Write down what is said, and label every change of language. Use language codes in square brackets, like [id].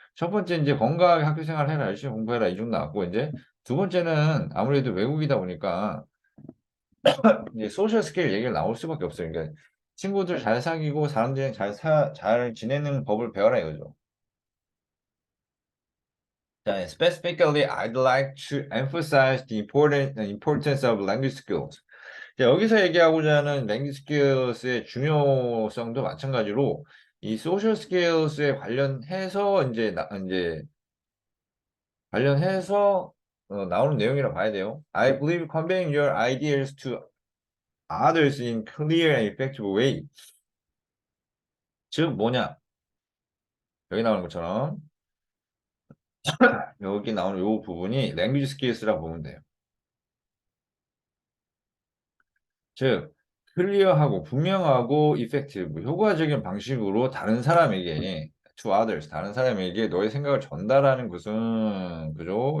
[ko] 첫 번째, 이제 건강하게 학교 생활 해라, 열심히 공부해라, 이 정도 나왔고, 이제 두 번째는 아무래도 외국이다 보니까, 이제 소셜 스킬 얘기가 나올 수밖에 없어요. 그러니까 친구들 잘 사귀고 사람들이랑 잘 지내는 법을 배워라 이거죠. [en] 자, specifically, I'd like to emphasize the importance of language skills. [ko] 자, 여기서 얘기하고자 하는 language skills의 중요성도 마찬가지로 이 소셜 스킬스에 관련해서 이제 관련해서 나오는 내용이라 봐야 돼요. [en] I believe conveying your ideas to others in clear and effective way. [ko] 즉 뭐냐? 여기 나오는 것처럼 여기 나오는 요 부분이 language skills라고 보면 돼요. 즉 클리어하고 분명하고 effective, 효과적인 방식으로 다른 사람에게 [en] to others, [ko] 다른 사람에게 너의 생각을 전달하는 것은 그죠?